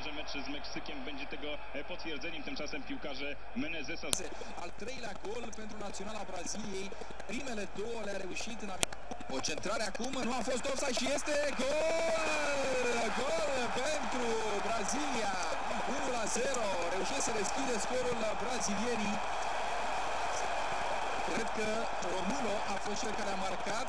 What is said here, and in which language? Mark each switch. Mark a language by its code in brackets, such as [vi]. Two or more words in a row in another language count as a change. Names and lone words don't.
[pl] mecz z Meksykiem będzie tego potwierdzeniem. Tymczasem piłkarze Menezesa. [ro] Al treilea gol pentru Naționala Braziliei. Primele două le-a reușit în o centrare acum, nu a fost offside și este gol! Gol pentru Brazilia. 1-0. Reușesc să deschide scorul brazilienii. Cred că Romulo a fost cel care a marcat.